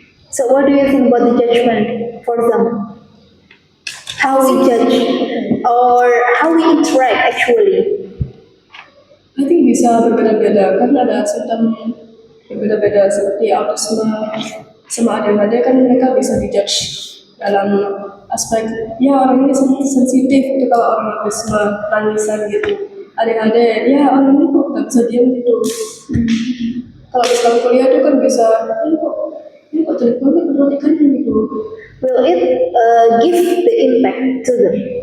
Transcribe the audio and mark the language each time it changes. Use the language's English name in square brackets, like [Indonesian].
[English] So what do you think about the judgment for them? How we judge or how we interact actually? I think [Indonesian] bisa berbeda-beda, kan ada simptom berbeda-beda seperti autisme sama ADHD, kan mereka bisa dijudge dalam aspek ya orang ini sensitif itu kalau orang autisme tangisan gitu. ADHD ya orang ini kok nggak bisa diam gitu. Kalau di sekolah kuliah itu kan bisa ini kok jelek banget pendidikannya gitu. [English] Will it give the impact to them?